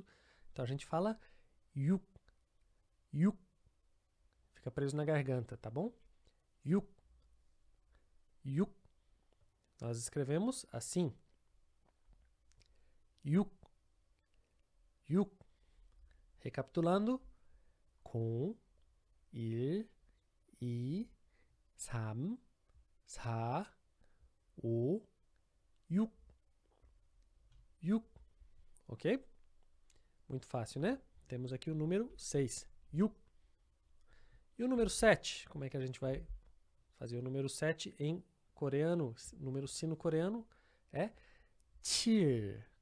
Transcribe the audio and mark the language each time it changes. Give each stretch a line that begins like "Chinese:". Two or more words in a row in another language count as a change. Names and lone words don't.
Portuguese: Então a gente fala
Korean: 육, 육.
Portuguese: Fica preso na garganta, tá bom?
Korean: 육, 육.
Portuguese: Nós escrevemos assim.
Korean: 육, 육.
Portuguese: Recapitulando.
Korean: 공, 일, 이, 삼, 사, 오, 육.
Portuguese: Yuk. Ok? Muito fácil, né? Temos aqui o número 6. Yuk. E o número 7? Como é que a gente vai fazer o número 7 em coreano? O número sino-coreano é 칠.